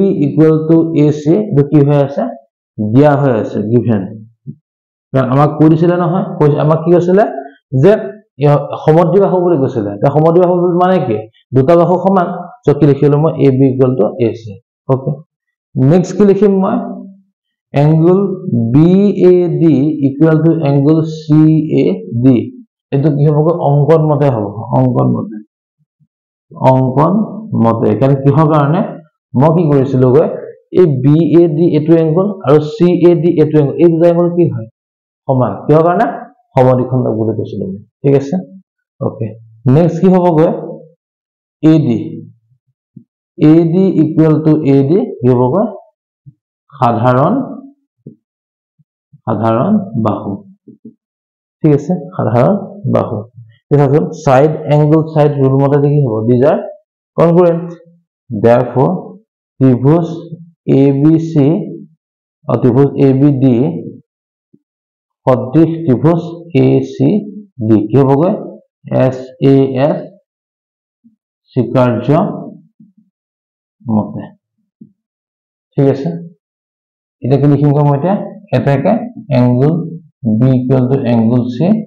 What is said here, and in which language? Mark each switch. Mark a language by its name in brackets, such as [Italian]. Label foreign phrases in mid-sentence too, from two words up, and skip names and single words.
[English] equal to AC [Assamese] এটো কি হৈ আছে দিয়া হৈ আছে গিভেন কাৰণ আমাক কৈ দিছিলে নহয় আমাক কি কৈছিলে যে সমদ্বিবাহু বুলি কৈছিলে তে সমদ্বিবাহু মানে কি দুটা বাহু সমান সো কি লিখিলো মই [English] AB equal to AC okay next [Assamese] কি লিখিম মই [English] angle BAD equal to angle CAD [Assamese] এটো কি হ'ব অঙ্কন মতে কাৰণ কিহৰ কাৰণে মই কি কৰিছিলো গৈ এই BAD এটো এংগল আৰু CAD এটো এংগল এই দুটা এংগল কি হয় সমান কিহৰ কাৰণে সমদ্বিখণ্ডক বুলি কৈছিলো ঠিক আছে [English] okay next [Assamese] কি হ'ব গৈ [English] AD equal to AD [Assamese] কি হ'ব গৈ সাধাৰণ বাহু ঠিক আছে সাধাৰণ বাহু দেখুন [English] side angle side rule [Assamese] মতে কি হ'ব [English] these are congruent therefore [Assamese] ত্রিভুজ ABC or ত্রিভুজ ABD সদৃশ ত্রিভুজ ACD কি হ'বগৈ SAS স্বীকাৰ্য মতে ঠিক আছে এটা কি লিখিম মই এটা এটাকে [English] angle B equal to angle C